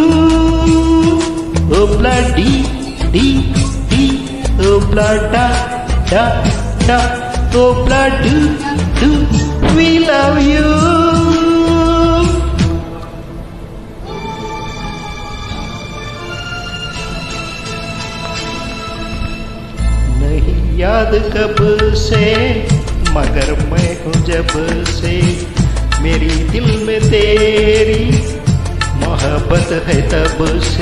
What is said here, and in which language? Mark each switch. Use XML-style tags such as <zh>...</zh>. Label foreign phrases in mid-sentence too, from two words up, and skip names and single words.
<en>Hoopla dee dee dee, hoopla da da da, hoopla do do, we love you.</en> <hi>नहीं याद कब से मगर मैं हूँ जब से, मेरी दिल में तेरी मोहब्बत है तब से।</hi>